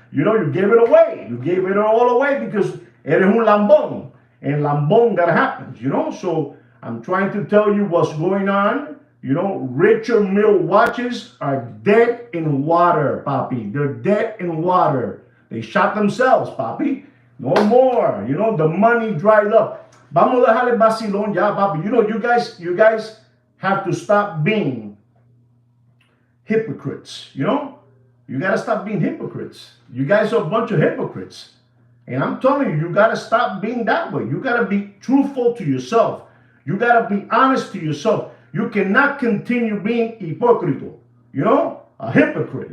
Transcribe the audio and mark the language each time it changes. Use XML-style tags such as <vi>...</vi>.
<en>You gave it away. You gave it all away because</en> <es>eres un lambón.</es> <en>And lambón, that happens, So I'm trying to tell you what's going on. Richard Mille watches are dead in water, papi. They're dead in water. They shot themselves, papi. No more. The money dried up.</en> <es>Vamos a dejarle vacilón ya, papi.</es> <en>You guys have to stop being hypocrites. You got to stop being hypocrites. You guys are a bunch of hypocrites. And I'm telling you, you got to stop being that way. You got to be truthful to yourself. You got to be honest to yourself. You cannot continue being hypocrite. A hypocrite.</en>